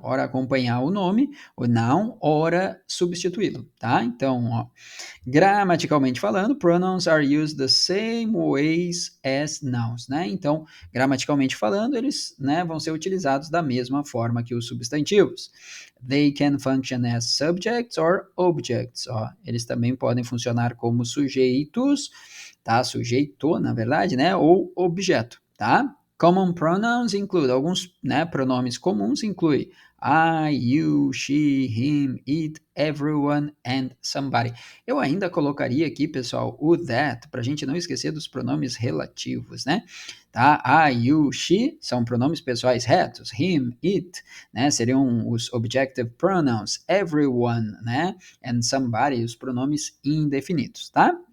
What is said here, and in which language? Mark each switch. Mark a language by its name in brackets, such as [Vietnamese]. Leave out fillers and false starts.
[Portuguese] Ora acompanhar o nome, o noun, ora substituí-lo, tá? Então, ó, gramaticalmente falando, [English] pronouns are used the same ways as nouns, né? [Portuguese] Então, gramaticalmente falando, eles, né, vão ser utilizados da mesma forma que os substantivos. [English] They can function as subjects or objects, ó. [Portuguese] Eles também podem funcionar como sujeitos, tá? Sujeito, na verdade, né? Ou objeto, tá? [English] Common pronouns include [Portuguese] alguns, né, pronomes comuns inclui [English] I, you, she, him, it, everyone and somebody. [Portuguese] Eu ainda colocaria aqui, pessoal, o that, para a gente não esquecer dos pronomes relativos, né? Tá? I, you, she são pronomes pessoais retos. Him, it, né? Seriam os objective pronouns. Everyone, né? And somebody, os pronomes indefinidos, tá?